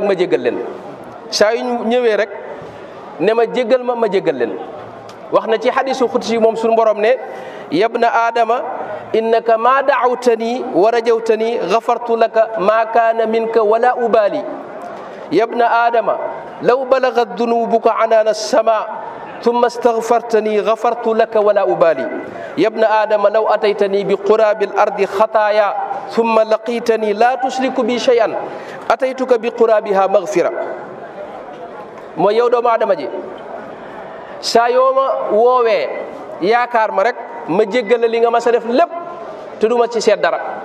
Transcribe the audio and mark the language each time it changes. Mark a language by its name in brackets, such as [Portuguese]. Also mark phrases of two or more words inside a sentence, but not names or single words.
[Wolof] ma jéggal leen saa yuñ ñëwee rek ne ma jéggal ma jéggal leen wax na ci hadisu xudsi moom suñu borom ne [Arabic] يا ابن آدم إنك ما دعوتني ورجوتني غفرت لك ما كان منك ولا أبالي يا ابن آدم لو بلغت ذنوبك عنان السماء ثم استغفرتني غفرت لك ولا أبالي يا ابن آدم لو أتيتني بقراب الأرض خطايا ثم لقيتني لا تشرك بي شيئا أتيتك بقرابها مغفرة. [Wolof] mooy yow doomu aadama ji saa yoo ma woowee yaakaar ma rek ma jéggal li nga ma sa def lépp te duma ci seet dara.